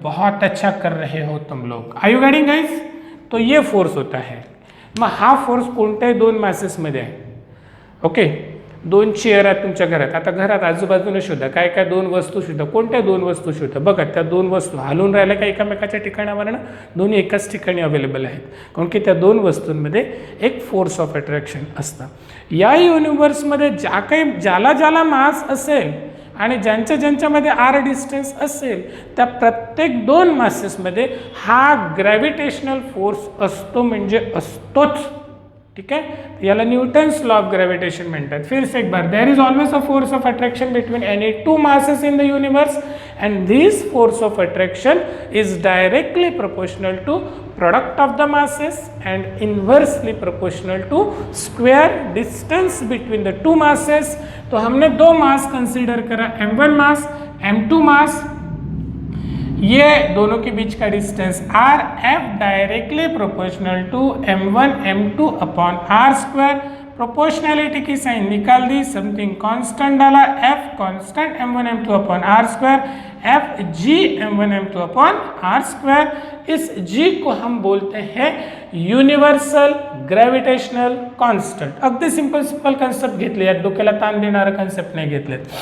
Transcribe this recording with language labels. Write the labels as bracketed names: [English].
[Hindi] बहुत अच्छा कर रहे हो तुम लोग, [English] Are you getting guys? [Hindi] तो ये फोर्स होता है। [Marathi] मग हा फोर्स कोणत्याही दोन मासेसमध्ये आहे। ओके, दोन चेअर आहेत तुमच्या घरात, आता घरात आजूबाजूने शोधा, काय काय दोन वस्तू शोधा, कोणत्या दोन वस्तू शोधा। बघा त्या दोन वस्तू हलून राहिल्या का एकामेकाच्या ठिकाणावरनं? दोन्ही एकाच ठिकाणी अवेलेबल आहेत, कारण की त्या दोन वस्तूंमध्ये एक फोर्स ऑफ अट्रॅक्शन असतं। या युनिव्हर्समध्ये ज्याला ज्याला मास असेल आणि ज्यांच्यामध्ये आर डिस्टन्स असेल, त्या प्रत्येक दोन मासेसमध्ये हा ग्रॅव्हिटेशनल फोर्स असतो, म्हणजे असतोच। [Hindi] ठीक है, [Marathi] याला न्यूटन्स लॉ ऑफ ग्रेविटेशन म्हणतात। [English] फिर से एक बार, there is always a force of attraction between any two masses in the universe, and this force of attraction is directly proportional to product of the masses and inversely proportional to square distance between the two masses. [Hindi] तो हमने दो मास consider करा, m1 मास m2 मास, ये दोनों के बीच का distance r, f directly proportional to m1 m2 upon r square. Proportionality की sign निकाल दी, समथिंग कांस्टेंट डाला, f constant m1 m2 upon r square, f g m1 m2 upon r square. इस g को हम बोलते हैं युनिव्हर्सल ग्रॅव्हिटेशनल कॉन्स्टंट। [Marathi] अगदी simple concept घेतले, यात डोक्याला ताण देणारा कन्सेप्ट नाही घेतले।